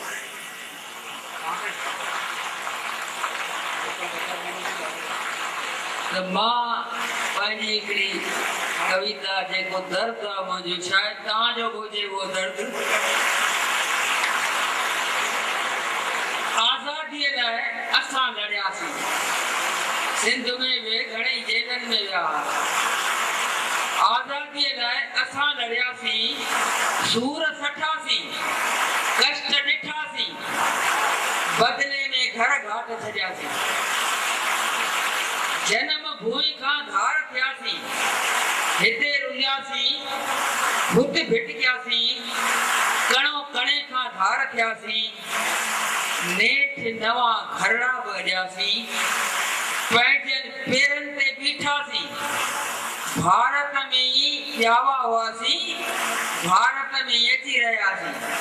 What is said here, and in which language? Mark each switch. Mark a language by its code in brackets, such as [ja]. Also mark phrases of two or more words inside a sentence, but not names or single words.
[sd] त मां पंहिंजी हिकिड़ी कविता जेको दर्द आहे मुंहिंजो, शायदि तव्हांजो बि हुजे उहो दर्द। आज़ादीअ लाइ असां लड़ियासीं, सिंध में बि घणेई जेलनि में विया। आज़ादीअ लाइ असां लड़ियासीं, सूर सठासीं, कष्ट ॾिठासीं, बदले में घर घाट छॾियासीं। जनम भूमि खां धार थियासीं, हिते रुलियासीं, फुट भिटकियासीं, कणो कणे खां धार थियासीं, नेठ नवां घरड़ा बि अॼासीं, पंहिंजनि पेरनि ते बीठासीं, भारत में ई ॼावा हुआसीं, भारत में ई अची रहियासीं।